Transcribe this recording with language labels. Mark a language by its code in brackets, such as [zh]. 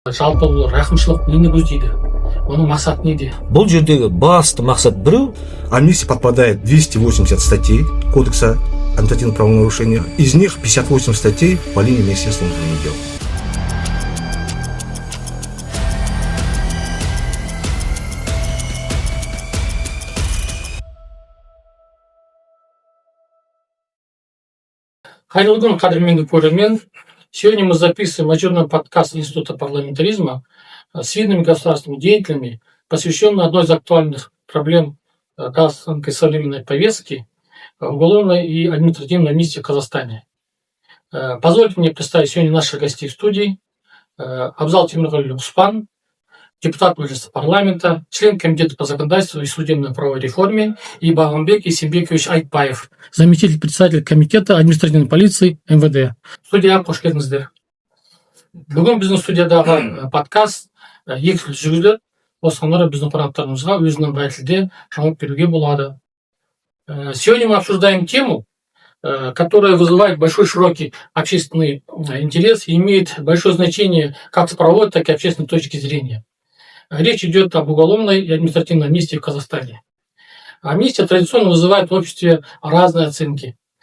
[kk] Жалпы бұл рақымшылық нені көздейді? Оның мақсаты неде? Бұл жердегі басты мақсат біреу. [ru] Амнистия подпадает 280 статей Кодекса административных правонарушений. Из них 58 статей по линии Министерства внутренних дел. [kk] Қайырлы күн, қадірменді көрермен. [ru] Сегодня мы записываем очередной подкаст Института парламентаризма с видными государственными деятелями, посвященный одной из актуальных проблем казахстанской современной повестки – уголовной и административной амнистии в Казахстане. Позвольте мне представить сегодня наших гостей в студии. Абзал Темирғали Успан, депутат Мажилиса парламента, член Комитета по законодательству и судебно-правовой реформе, и Багамбек Есенбекович Айтбаев, заместитель председателя Комитета административной полиции МВД. [kk] Студияға қош келдіңіздер. Бүгін біздің студиядағы подкаст екі тілде жүргізіледі. Осыған орай біздің қонақтарымызға өзінің қай тілде жауап беруге болады. [ru] Сегодня мы обсуждаем тему, которая вызывает большой широкий общественный интерес и имеет большое значение как с правовой, так и общественной точки зрения. Речь идет об уголовной и административной амнистии в Казахстане. Амнистия традиционно вызывает в обществе разные оценки.